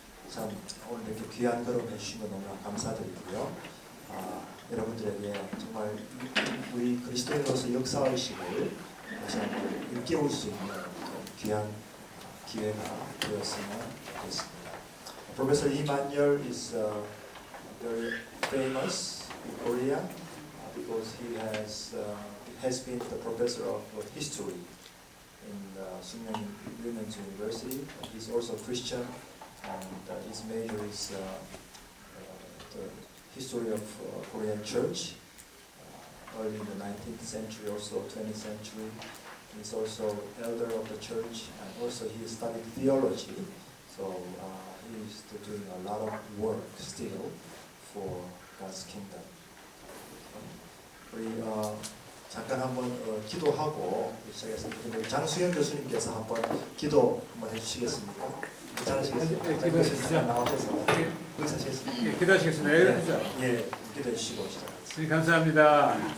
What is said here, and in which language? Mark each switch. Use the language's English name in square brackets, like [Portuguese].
[Korean] 참 오늘 이렇게 귀한 걸음 해주신 거 너무나 감사드리고요. 여러분들에게 정말 우리 그리스도인으로서 역사의식을 다시 한번 일깨울 수 있는 귀한 기회가 되었으면 좋겠습니다. [English] Professor Lee Man-yeol is very famous in Korea because he has been the professor of history in Sunyoung Women's University. He's also Christian, and his major is the history of Korean Church, early in the 19th century, also 20th century. He's also elder of the church, and also he studied theology. So he's doing a lot of work still for God's kingdom. [Korean] 우리 잠깐 한번 기도하고 시작했습니다. 장수영 교수님께서 한번 기도 한번 해주시겠습니까? 괜찮으시겠습니까? 교수님 나와주셔서 의사시겠습니다. 기도하시겠습니다. 예, 기도해 주시고 시작하겠습니다. 감사합니다.